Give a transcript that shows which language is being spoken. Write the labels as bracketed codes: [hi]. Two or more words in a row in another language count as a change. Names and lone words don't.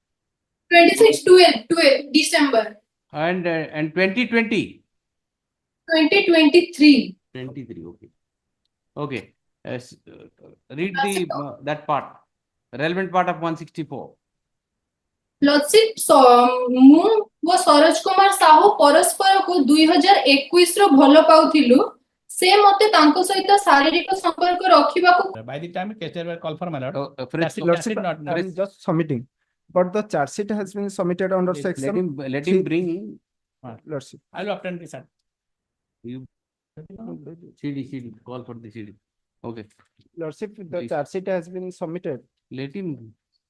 [en] 26/12 December. And 2020. 2023. 23. Okay. Okay. Read the that part. Relevant part of 164. Lordship, [or] ମୁଁ ଓ ସରୋଜ କୁମାର ସାହୁ ପରସ୍ପରକୁ 2021 ର ଭଲ ପାଉଥିଲୁ। ସେ ମତେ ତାଙ୍କ ସହିତ ଶାରୀରିକ ସମ୍ପର୍କ ରଖିବାକୁ [en] By the time case were called for my lord. Lordship, I'm just submitting, but the charge sheet has been submitted under section. Let him bring. Lordship. I will obtain this. You CD call for the CD. Okay. Lordship, the charge sheet has been submitted.